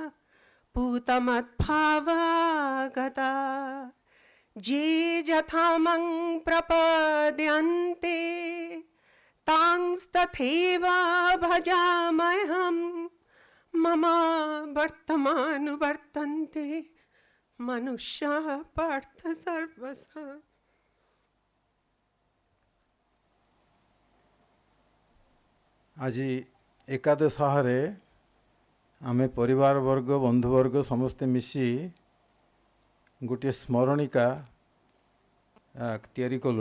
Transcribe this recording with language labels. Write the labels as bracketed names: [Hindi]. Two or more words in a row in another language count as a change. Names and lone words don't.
[Sanskrit] पूतमद्भावागता ये यथा मं प्रपद्यन्ते तांस्तथैव भजाम्यहम् मम वर्तमानुवर्तन्ते मनुष्याः पार्थ सर्वशः। [Odia] ଆଜି ଏକାଦଶାହରେ ଆମେ ପରିବାର ବର୍ଗ ବନ୍ଧୁ ବର୍ଗ ସମସ୍ତେ ମିଶି ଗୋଟେ ସ୍ମରଣିକା ତିଆରି କଲୁ।